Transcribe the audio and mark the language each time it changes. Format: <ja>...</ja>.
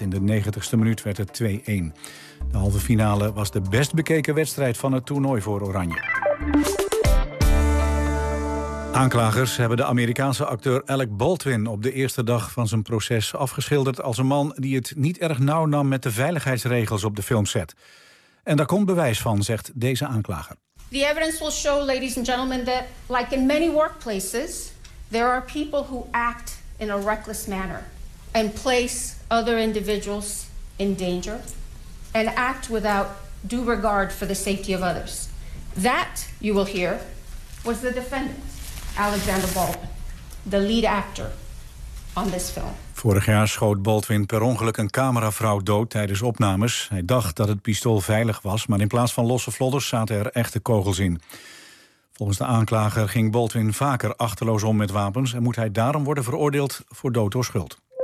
<nl>In de 90ste minuut werd het 2-1. De halve finale was de best bekeken wedstrijd van het toernooi voor Oranje. Aanklagers hebben de Amerikaanse acteur Alec Baldwin op de eerste dag van zijn proces afgeschilderd als een man die het niet erg nauw nam met de veiligheidsregels op de filmset. En daar komt bewijs van, zegt deze aanklager.</nl> <en>The evidence will show, ladies and gentlemen, that like in many workplaces, there are people who act in a reckless manner and place other individuals in danger and act without due regard for the safety of others. That, you will hear, was the defendant, Alexander Baldwin, the lead actor on this film.</en> <nl>Vorig jaar schoot Baldwin per ongeluk een cameravrouw dood tijdens opnames. Hij dacht dat het pistool veilig was, maar in plaats van losse vlodders zaten er echte kogels in. Volgens de aanklager ging Baldwin vaker achterloos om met wapens en moet hij daarom worden veroordeeld voor dood door schuld.</nl>